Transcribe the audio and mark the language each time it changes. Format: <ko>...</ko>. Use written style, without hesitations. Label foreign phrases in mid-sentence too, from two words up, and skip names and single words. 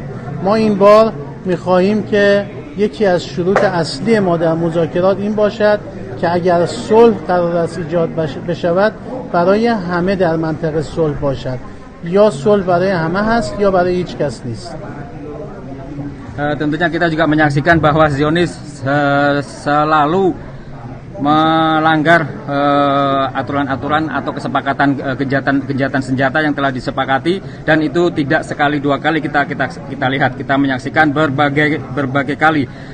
<fa>ما این بار می‌خواهیم که یکی از شروط اصلی ما در مذاکرات این باشد که اگر صلح قرار است ایجاد بشود برای همه در منطقه صلح باشد. یا صلح برای همه هست یا برای هیچ کس نیست.</fa> <id>Tentunya kita juga menyaksikan bahwa Zionis selalu melanggar aturan-aturan atau kesepakatan gencatan senjata yang telah disepakati, dan itu tidak sekali dua kali kita lihat, kita menyaksikan berbagai kali</id>